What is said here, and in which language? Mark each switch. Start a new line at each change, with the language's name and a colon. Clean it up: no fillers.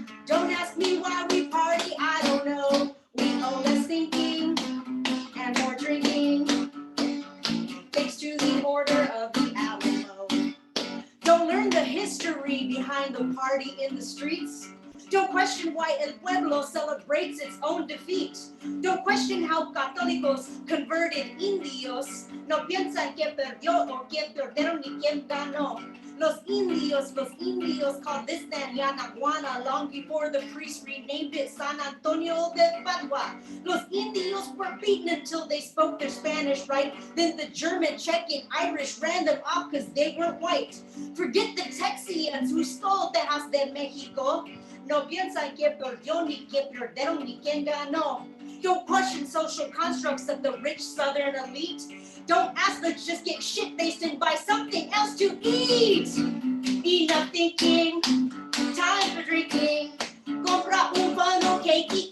English: Don't ask me why we party, I don't know. We all less thinking and more drinking. Thanks to the order of the Alamo. Don't learn the history behind the party in the streets. Don't question why El Pueblo celebrates its own defeat. Don't question how católicos converted indios.
Spanish: No piensan que perdió o quién perdieron ni quién ganó.
English: Los indios called this land Yanaguana long before the priests renamed it San Antonio de Padua. Los indios were beaten until they spoke their Spanish right. Then the German, Czech, and Irish ran them off because they weren't white. Forget the Texians who stole Tejas de Mexico.
Spanish: No piensan que perdió ni que perdieron ni quien ganó.
English: Don't question social constructs of the rich southern elite. Don't ask, let's just get shit-faced and buy something else to eat. Enough thinking, time for drinking.
Spanish: Compra un
English: funnel cake